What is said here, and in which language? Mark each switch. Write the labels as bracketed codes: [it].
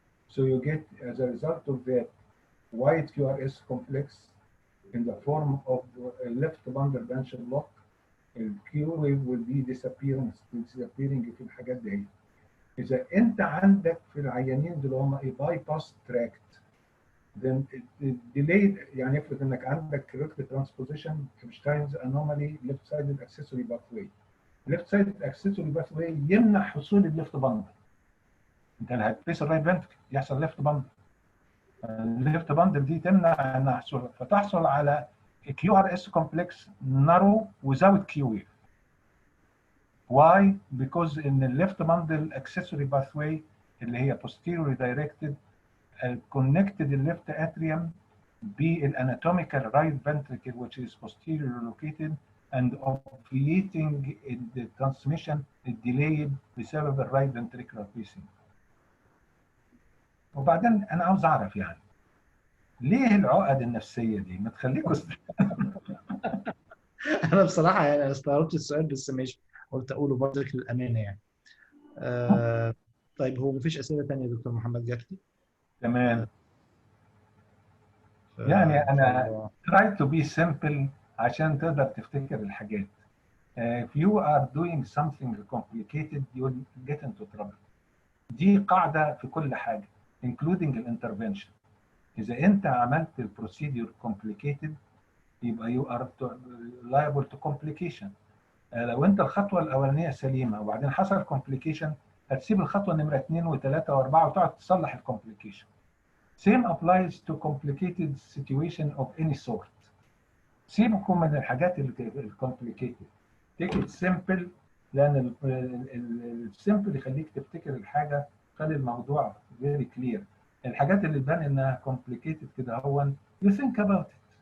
[en] So you get, as a result of that, white QRS complex in the form of a left bundle branchial block. The Q wave will be disappearing [ar] في الحاجات دي. إذا أنت عندك في العيانين دول [en] a bypass tract then delayed [ar] يعني افرض انك عندك [en] rectal transposition Epstein's anomaly left sided accessory pathway. [ar] left sided accessory pathway يمنع حصول الليفت باندل. انت اللي هتبيس الرايت فنتركل يحصل ليفت باندل. الليفت باندل دي تمنع انها حصول، فتحصل على [en] QRS complex narrow without Q wave. Why? Because in the left bundle accessory pathway [ar] اللي هي [en] posteriorly directed connected the left atrium بالanatomical right ventricle which is posteriorly located and obviating the transmission delayed بسبب الرايت ventricular pacing. [ar] وبعدين انا عاوز اعرف يعني ليه العقد النفسيه دي؟ ما تخليكوا انا بصراحه يعني انا استغربت السؤال بس ماشي، قلت اقوله برضك للامانه يعني. طيب هو مفيش اسئله ثانيه يا دكتور محمد جات لي؟ تمام. يعني انا [en] try to be simple [ar] عشان تقدر تفتكر الحاجات. [en] If you are doing something complicated you'll get into trouble. [ar] دي قاعده في كل حاجه including الانترفنشن. اذا انت عملت البروسيدور complicated يبقى [en] you are liable to complication. [ar] لو انت الخطوه الاولانيه سليمه وبعدين حصل complication هتسيب الخطوه نمره 2 و3 و4 وتقعد تصلح الكومبليكيشن. [en] Same applies to complicated situation of any sort. [ar] سيبكم من الحاجات الكومبليكيتد. [en] Take it simple [ar] لان السمبل يخليك تفتكر الحاجه، خلي الموضوع [en] very clear. [ar] الحاجات اللي تبان انها complicated كده هو [en] you think about it.